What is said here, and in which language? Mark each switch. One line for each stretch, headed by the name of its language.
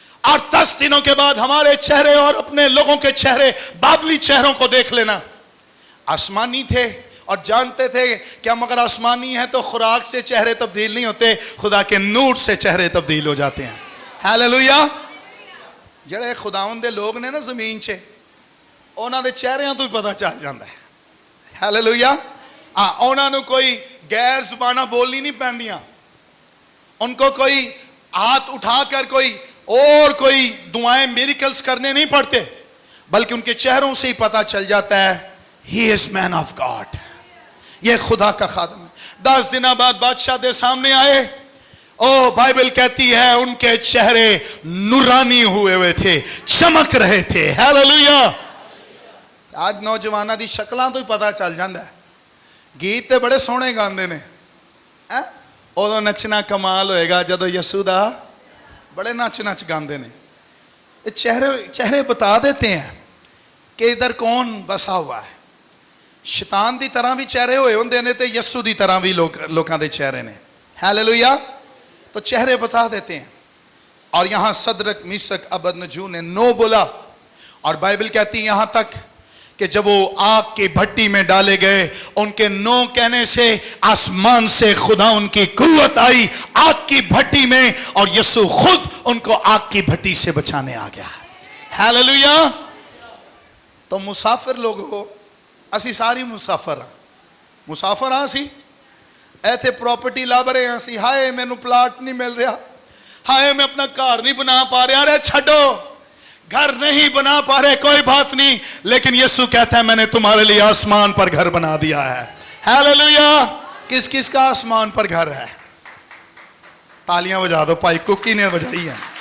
Urdu: اور 10 دنوں کے بعد ہمارے چہرے اور اپنے لوگوں کے چہرے بابلی چہروں کو دیکھ لینا۔ آسمانی تھے اور جانتے تھے کہ ہم اگر آسمانی ہیں تو خوراک سے چہرے تبدیل نہیں ہوتے، خدا کے نور سے چہرے تبدیل ہو جاتے ہیں۔ ہاللویا!
Punjabi: جڑے خداوند دے لوگ نے نا زمین چے، انہاں دے چہریاں تو ہی پتہ چل جاتا ہے۔ ہاللویا! انہاں نو کوئی غیر زباناں بولنی نہیں پیندیاں،
Urdu: ان کو کوئی ہاتھ اٹھا کر کوئی دعائیں میریکلز کرنے نہیں پڑتے، بلکہ ان کے چہروں سے ہی پتہ چل جاتا ہے
English: he is man of God,
Urdu: یہ خدا کا خادم ہے. 10 دن بعد بادشاہ دے سامنے آئے. او بائبل کہتی ہے ان کے چہرے نورانی ہوئے تھے, چمک رہے تھے. ہیلیلویا.
Punjabi: آج نوجوانوں دی شکلاں تو ہی پتہ چل جاندا ہے. گیت تے بڑے سونے گاندے نے, ادو نچنا کمال ہوئے گا جدو یسوع دا بڑے نچ گاندے نے.
Urdu: چہرے بتا دیتے ہیں کہ ادھر کون بسا ہوا ہے.
Punjabi: شیطان دی طرح بھی چہرے ہوئے ہوندے نے تے یسوع دی طرح بھی لوکاں دے چہرے نے.
Urdu: ہیلیلویا. تو چہرے بتا دیتے ہیں. اور یہاں صدرک میثق ابدنجو نے نو بولا, اور بائبل کہتی ہے یہاں تک کہ جب وہ آگ کی بھٹی میں ڈالے گئے, ان کے نو کہنے سے آسمان سے خدا ان کی قوت آئی آگ کی بھٹی میں, اور یسوع خود ان کو آگ کی بھٹی سے بچانے آ گیا. ہیلیلویا.
Punjabi: تو مسافر لوگ ہو, اسی ساری مسافر ہاں سی. ایتھے پراپرٹی لب رہے ہیں سی, ہائے مینوں پلاٹ نہیں مل رہا, ہائے میں اپنا گھر نہیں بنا پا رہا. ارے چھڈو,
Urdu: گھر نہیں بنا پا رہے کوئی بات نہیں, لیکن یسوع کہتا ہے میں نے تمہارے لیے آسمان پر گھر بنا دیا ہے. ہیلیلویا. کس کس کا آسمان پر گھر ہے؟ تالیاں بجا دو, بھائی کوکی نے بجائی ہے.